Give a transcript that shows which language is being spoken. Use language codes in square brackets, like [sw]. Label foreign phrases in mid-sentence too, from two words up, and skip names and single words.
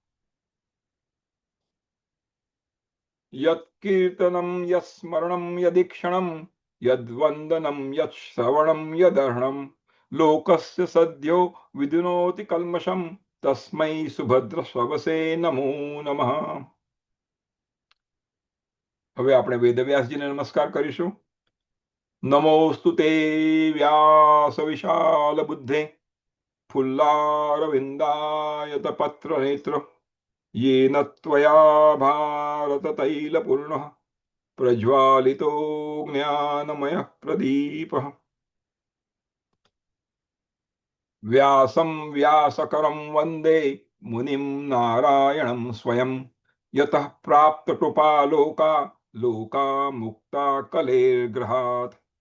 [sa] यत्कीर्तनं यत्स्मरणं यदीक्षणं यद्वन्दनं यत्श्रवणं यदर्हणं लोकस्य सद्यो विदुनोति कल्मषं तस्मै सुभद्रस्वसे नमो नमः। [gu] હવે આપણે વેદવ્યાસજીને નમસ્કાર કરીશું। [sa] नमोस्तु ते व्यास विशाल बुद्धे फुल्लारविन्दायत पत्रनेत्र येन त्वया भारततैलपूर्णः प्रज्वालितो ज्ञानमयः प्रदीपः। व्यासं व्यासकरं वन्दे मुनिं नारायणं स्वयं यतः प्राप्तकृपालोका लोका मुक्ता कलेर्ग्रहात्।